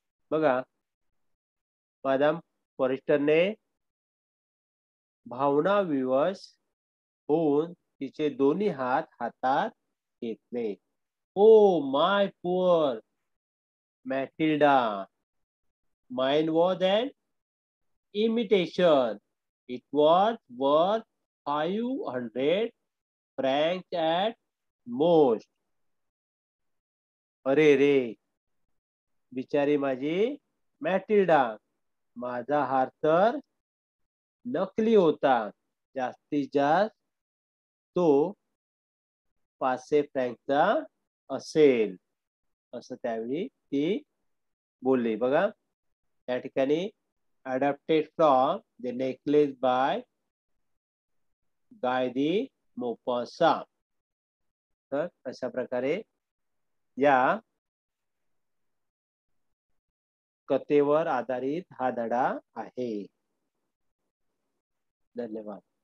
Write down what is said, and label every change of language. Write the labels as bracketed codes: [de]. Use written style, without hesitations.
[mr] बघा, मॅडम फॉरेस्टरने भावनाविवश होऊन तिचे दोन्ही हात हातात घेतले. [en] Oh my poor Matilda, mine was an imitation. It was worth 500 francs at most. [mr] अरे रे, बिचारी माझी मॅटिल्डा, माझा हार तर नकली होता, जास्तीत जास्त तो 500 फ्रँकचा असेल, असं त्यावेळी ती बोलली. बघा, त्या ठिकाणी [en] adapted from the necklace by Guy de Maupassant. [mr] तर अशा प्रकारे या कथेवर आधारित हा धडा आहे. धन्यवाद.